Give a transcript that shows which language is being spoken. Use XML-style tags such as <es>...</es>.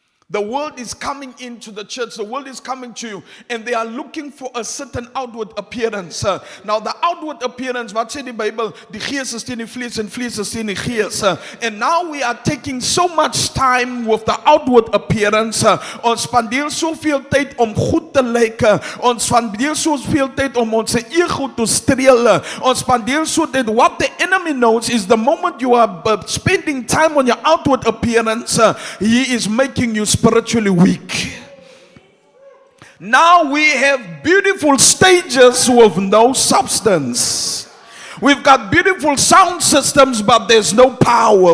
<en>The world is coming into the church, the world is coming to you, and they are looking for a certain outward appearance. Now the outward appearance,</en> <af>wat sê die Bybel, die gees is teen die vlees en vlees is teen die gees.</af> <en>And now we are taking so much time with the outward appearance.</en> <af>Ons spandeer soveel tyd om goed te lyk. Ons spandeer soveel tyd om ons ego te streel. Ons spandeer so tyd.</af> <en>What the enemy knows is the moment you are spending time on your outward appearance, he is making you spiritually weak. Now we have beautiful stages with no substance. We've got beautiful sound systems, but there's no power.</en>